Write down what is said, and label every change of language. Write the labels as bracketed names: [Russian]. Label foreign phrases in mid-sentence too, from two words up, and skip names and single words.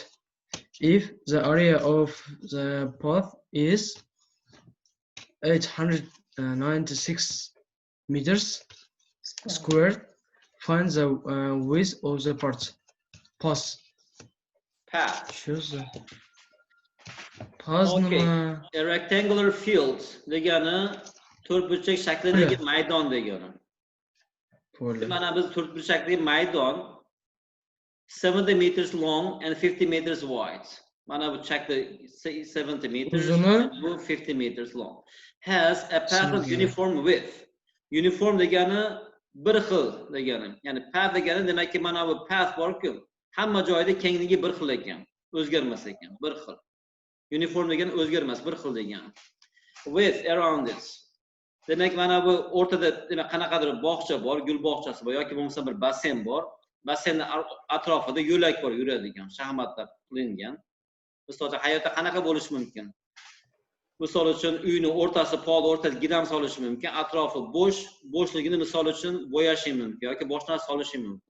[English] If the area of the path is 896 meters squared, find the width of the path. Shows the path. [Uzbek] Okay. [English] A rectangular field [Uzbek] degani to'rtburchak shaklidagi maydon degani. Mana biz to'rtburchakli maydon [English] 70 meters long and 50 meters wide. [Uzbek] Mana bu chakli [English] 70 meters and 50 meters long. Has a path of uniform width. [Uzbek] Uniform degani bir xil degani. Ya'ni path degani demak ki mana bu path bor-ku, hamma joyda kengligi bir xil ekan, o'zgarmas ekan, bir xil. Uniform degani o'zgarmas, bir xil degani. [English] Width around it. [Uzbek] Demak, mana bu o'rtada demak qanaqadir bog'cha bor, gul bog'chasi bor yoki bo'lmasa bir basseyn bor. Basseynning atrofida yo'lak bor yuradigan, shaxmatlar qilingan. Misol uchun hayotda qanaqa bo'lishi mumkin? Misol uchun uyning o'rtasi pol, o'rtasiga gilam solishi mumkin, atrofi bo'sh, bo'shligini misol uchun bo'yashi mumkin yoki boshqa narsa solishi mumkin.